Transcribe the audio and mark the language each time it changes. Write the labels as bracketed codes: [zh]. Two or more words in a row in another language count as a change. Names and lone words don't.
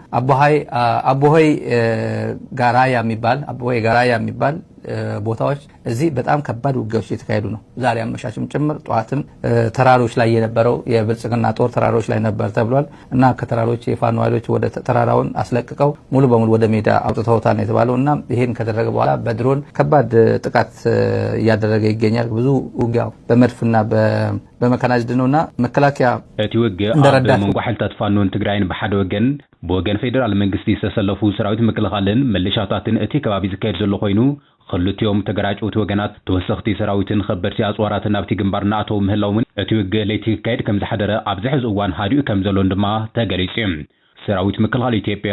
[am] አቦሆይ ጋራያ የሚባል ቦታዎች እዚህ በጣም ከባድ ውጊያዎች እየተካሄዱ ነው ዛሬ አመሻሽም ጭምር ጧትም ተራሮች ላይ የነበረው የብልጽግና ጦር ተራሮች ላይ ነበር ተብሏል እና ከተራሮች የፋኖ ኃይሎች ወደ ተራራውን አስለቅቀው ሙሉ በሙሉ ወደ ሜዳ አውጥተውታል ነው የተባለው እና ይሄን ከደረገ በኋላ በድሮን ከባድ ጥቃት እያደረገ ይገኛል ብዙ ውጊያው በመድፍና በመካናይዝድ ነውና መከላከያ [ti] እቲ ውግእ ኣብ መንጎ ሓይልታት ፋኖን ትግራይን ብሓደ ወገን ብወገን ፌደራል መንግስቲ ዝተሰለፉ ሰራዊት ምክልኻልን መለሻታትን እቲ ከባቢ ዝካየድ ዘሎ ኮይኑ ክልቲኦም ተገራጭውቲ ወገናት ተወሰኽቲ ሰራዊትን ከበድቲ ኣፅዋራትን ኣብቲ ግንባር ናእተው ምህላውን እቲ ውግእ ለይቲ ክካየድ ከም ዝሓደረ ኣብ ዝሕዚ እዋን ሃዲኡ ከም ዘሎን ድማ ተገሊጹ ሰራዊት ምክልኻል ኢትዮጵያ